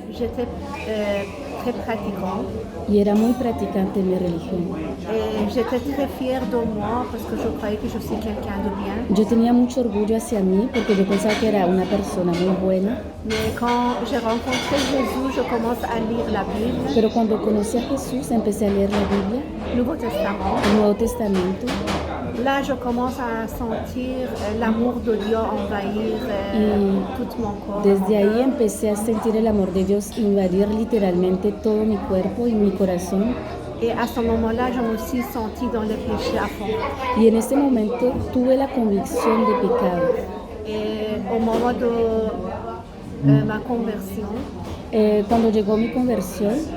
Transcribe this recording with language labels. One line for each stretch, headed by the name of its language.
French: j'étais très pratiquante.
Spanish: y era muy practicante en mi religión.
French: Et j'étais très fière de moi parce que je croyais que je suis quelqu'un de bien.
Spanish: Yo tenía mucho orgullo hacia mí porque yo pensaba que era una persona muy buena,
French: Mais quand j'ai rencontré Jésus, je commence à lire la Bible,
Spanish: pero cuando conocí a Jesús empecé a leer la Biblia,
French: le Nouveau Testament.
Spanish: el Nuevo Testamento,
French: Là, je commence à sentir l'amour de Dieu envahir tout mon corps.
Spanish: desde ahí empecé a sentir el amor de Dios invadir literalmente todo mi cuerpo y mi corazón.
French: Et à ce moment-là, je me suis sentie dans le péché à fond.
Spanish: Y en ese momento tuve la convicción de pecado.
French: Et au moment de ma conversion,
Spanish: Cuando llegó mi conversión,